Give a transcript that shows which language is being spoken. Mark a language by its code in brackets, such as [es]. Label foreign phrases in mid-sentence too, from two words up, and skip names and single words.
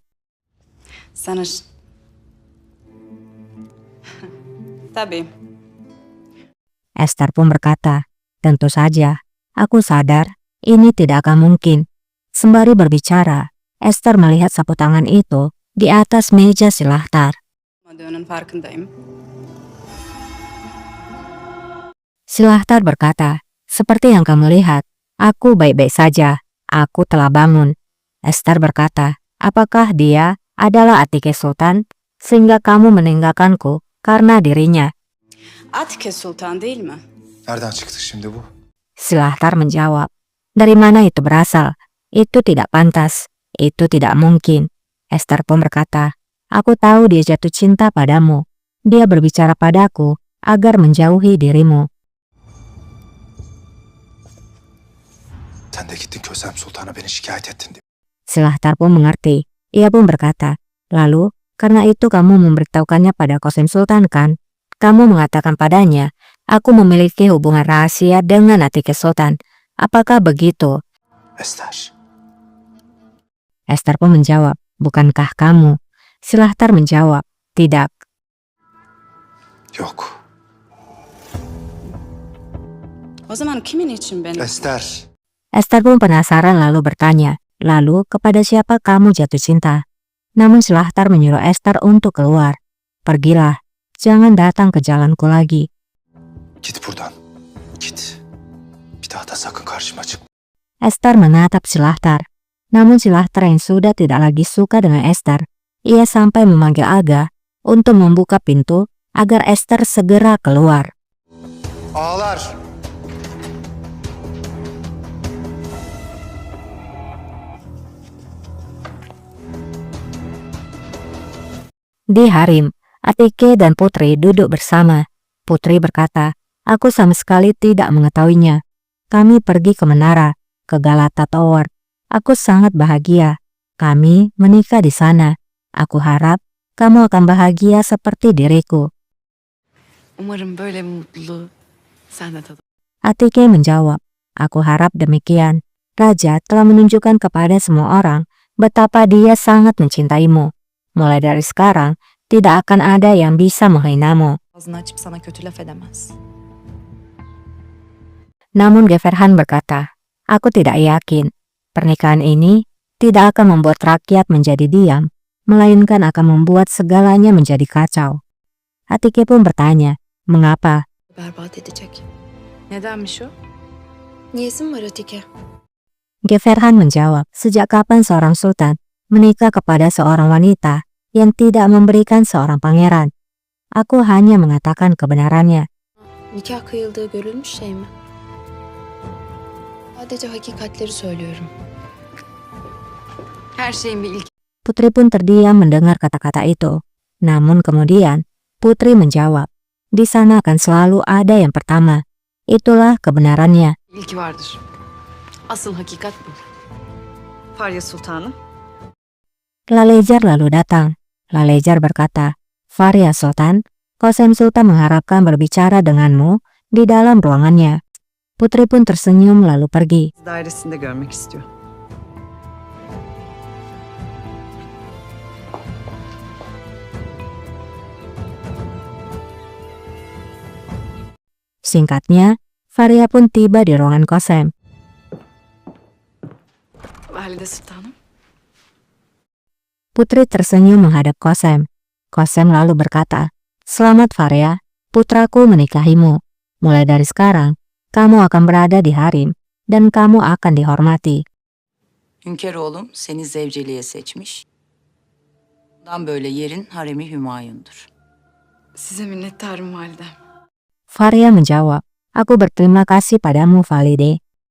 [tr] Sana... Tabii. [id] Esther pun berkata, tentu saja, aku sadar ini tidak akan mungkin. Sembari berbicara, Esther melihat sapu tangan itu di atas meja Silahtar. [tr] Madonun farkındayım. [id] Silahtar berkata, seperti yang kamu lihat, aku baik-baik saja. Aku telah bangun. Esther berkata, apakah dia adalah Atike Sultan sehingga kamu meninggalkanku karena dirinya? [tr] Atike Sultan değil mi? Nereden çıktı şimdi bu? [id] Silahtar menjawab, dari mana itu berasal? Itu tidak pantas. Itu tidak mungkin. Esther pun berkata, aku tahu dia jatuh cinta padamu. Dia berbicara padaku agar menjauhi dirimu. [tr] Sen de gittin Kösem Sultan'a beni şikayet ettin diye. [id] Silahtar pun mengerti. Ia pun berkata, lalu karena itu kamu memberitahukannya pada Qasem Sultan kan? Kamu mengatakan padanya Aku memiliki hubungan rahasia dengan Atike Sultan. Apakah begitu? Ester. Esther pun menjawab, bukankah kamu? Silahtar menjawab, tidak. [tr] Yok. O zaman kimin için beni... Ester. [id] Esther pun penasaran lalu bertanya, lalu kepada siapa kamu jatuh cinta? Namun Silahtar menyuruh Esther untuk keluar. Pergilah, jangan datang ke jalanku lagi. [tr] Git buradan. Git. Bir daha da sakın karşıma çık. [id] Esther menatap Silahtar. Namun Silahtar yang sudah tidak lagi suka dengan Esther, ia sampai memanggil Aga untuk membuka pintu agar Esther segera keluar. [tr] Ağlar. [id] Di harem, Atike dan Putri duduk bersama. Putri berkata, aku sama sekali tidak mengetahuinya. Kami pergi ke menara, ke Galata Tower. Aku sangat bahagia. Kami menikah di sana. Aku harap kamu akan bahagia seperti diriku. [tr] Umarım böyle bir mutluluğu sen de tadın. [id] Atike menjawab, aku harap demikian. Raja telah menunjukkan kepada semua orang betapa dia sangat mencintaimu. Mulai dari sekarang, tidak akan ada yang bisa menghinamu. [tr] Ağzını açıp sana kötü laf edemez. [id] Namun Geverhan berkata, aku tidak yakin. Pernikahan ini tidak akan membuat rakyat menjadi diam, melainkan akan membuat segalanya menjadi kacau. Atike pun bertanya, mengapa? [tr] Berbat edecek. Nedenmiş o? Niyesin var Atike? [id] Geverhan menjawab, sejak kapan seorang sultan menikah kepada seorang wanita yang tidak memberikan seorang pangeran? Aku hanya mengatakan kebenarannya. [tr] Nikah kıyıldığı görülmüş şey mi? Sadece hakikatleri söylüyorum. Her şeyin bir ilki. [id] Putri pun terdiam mendengar kata-kata itu. Namun kemudian, Putri menjawab, di sana akan selalu ada yang pertama. Itulah kebenarannya. [tr] İlki vardır. Asıl hakikat bu. Farya Sultanım. [id] Lalejar lalu datang. Lalejar berkata, Farya Sultan, Kosem Sultan mengharapkan berbicara denganmu di dalam ruangannya. Putri pun tersenyum lalu pergi. [tr] Dairesinde görmek istiyor. [id] Singkatnya, Farya pun tiba di ruangan Kosem. [tr] Valide Sultanım. [id] Putri tersenyum menghadap Kosem. Kosem lalu berkata, selamat Farya, putraku menikahimu. Mulai dari sekarang, kamu akan berada di harem dan kamu akan dihormati. [tr] Hünkâroğlum seni zevceliğe seçmiş. Bundan böyle yerin haremi Hümayun'dur. Size minnettarım validem. [id] Farya menjawab, aku berterima kasih padamu Valide.